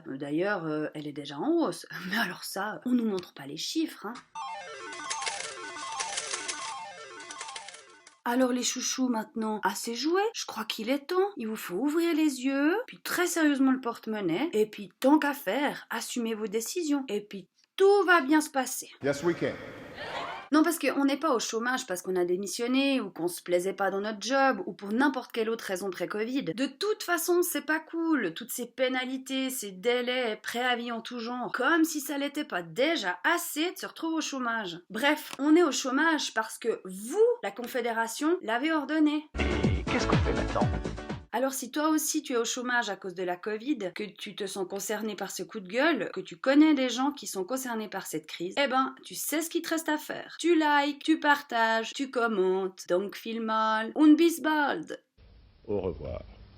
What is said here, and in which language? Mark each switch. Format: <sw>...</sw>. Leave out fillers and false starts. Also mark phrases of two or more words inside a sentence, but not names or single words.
<fr>D'ailleurs, elle est déjà en hausse. Mais alors ça, on nous montre pas les chiffres, Alors les chouchous maintenant, assez joué, je crois qu'il est temps. Il vous faut ouvrir les yeux, puis très sérieusement le porte-monnaie, et puis tant qu'à faire, assumez vos décisions, et puis tout va bien se passer.</fr> <en>Yes, we can.</en> <fr>Non, parce qu'on n'est pas au chômage parce qu'on a démissionné, ou qu'on se plaisait pas dans notre job, ou pour n'importe quelle autre raison pré-Covid. De toute façon, c'est pas cool, toutes ces pénalités, ces délais, préavis en tout genre, comme si ça l'était pas déjà assez de se retrouver au chômage. Bref, on est au chômage parce que vous, la Confédération, l'avez ordonné. Qu'est-ce qu'on fait maintenant? Alors si toi aussi tu es au chômage à cause de la Covid, que tu te sens concerné par ce coup de gueule, que tu connais des gens qui sont concernés par cette crise, tu sais ce qu'il te reste à faire. Tu likes, tu partages, tu commentes, donc</fr> <de>viel mal und bis bald.</de> <fr>Au revoir.</fr>